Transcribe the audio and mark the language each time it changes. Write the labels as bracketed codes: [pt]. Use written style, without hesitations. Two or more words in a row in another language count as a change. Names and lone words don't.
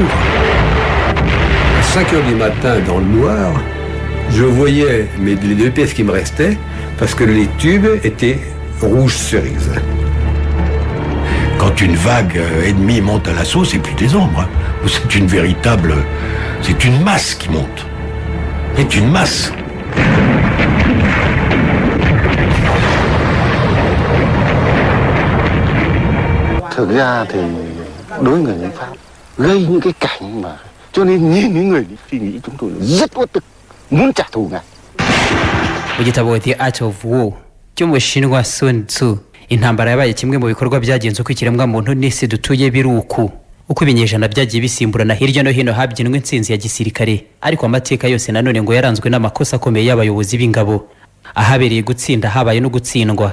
[fr] À 5 heures du matin, dans le noir, je voyais les 2 pièces qui me restaient parce que les tubes étaient rouge cerise. Quand une vague ennemie monte à l'assaut, c'est plus des ombres. Hein. C'est une masse qui monte. C'est une masse. [vi] Thực ra thì đối với người lính Pháp gây những cái cảnh mà cho nên nhìn những người suy nghĩ chúng tôi rất uất ức, muốn trả thù ngay. [rw] Mu gitabo The Art of War cy'umushinwa Sun Tzu, intambara yabaye kimwe mu bikorwa byagenze uko ikiremwa muntu n'isi dutuye biri uko ibinyejana byagiye bisimburana hirya no hino habyinwe intsinzi ya gisirikare, ariko amateka yose nanone ngo yaranzwe n'amakosa akomeye y'abayobozi b'ingabo, ahabereye gutsinda habaye no gutsindwa.